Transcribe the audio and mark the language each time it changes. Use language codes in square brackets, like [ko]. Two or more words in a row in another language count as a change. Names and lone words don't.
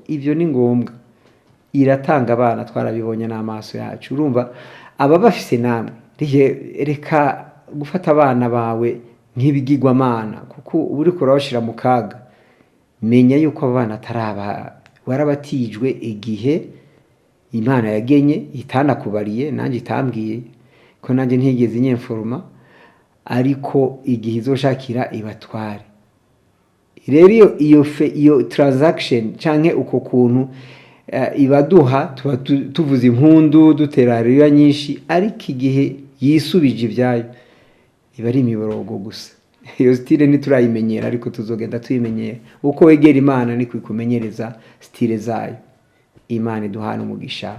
[rn] Ivyo ni ngombwa, iratanga abana twarabibonye n'amaso yacu urumva aba bafise namwe reka gufata abana bawe nk'ibigirwamana kuko uba uriko urabashira mu kaga menya yuko abo bana ataraba warabatijwe igihe Imana yagenye itanakubariye nanjye itambwiye ko nanjye ntigeze nyemforoma ariko igihe izoshakira ibatware rero iyo transaction canke uko kuntu ibaduha tuba tuvuza impundu dutera hariya nyinshi ariko igihe yisubije ibyayo iba ari imiborogo gusa iyo style ntiturayimenyera ariko tuzogenda tuyimenyera uko wegera Imana ni kwikumenyereza style zayo Imana iduhana umugisha.